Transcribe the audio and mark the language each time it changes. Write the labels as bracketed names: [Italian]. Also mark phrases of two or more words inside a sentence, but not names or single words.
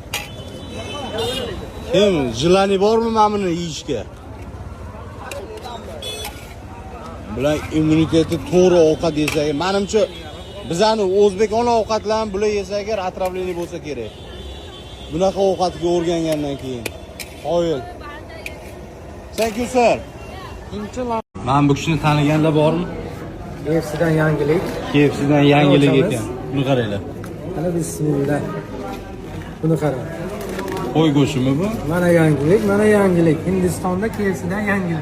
[Uzbek] Kim jilani bormi mana buni yeyishga? Bular immuniteti to'g'ri ovqat yesak, menimcha bizani o'zbekona ovqatlarni bular yesa agar atrofli bo'lsa kerak. Bunaqa ovqatga o'rgangandan keyin. Qoyil. [English] Thank you sir. [Uzbek] Men bu kishini taniganlar bormi? KFC'dan yangilik. KFC'dan yangilik ekan. Buni qaranglar. Mana bismillah. Buni qarang. Qo'y go'shtimi bu? Mana yangilik, mana yangilik. Hindistonda KFC'dan yangilik.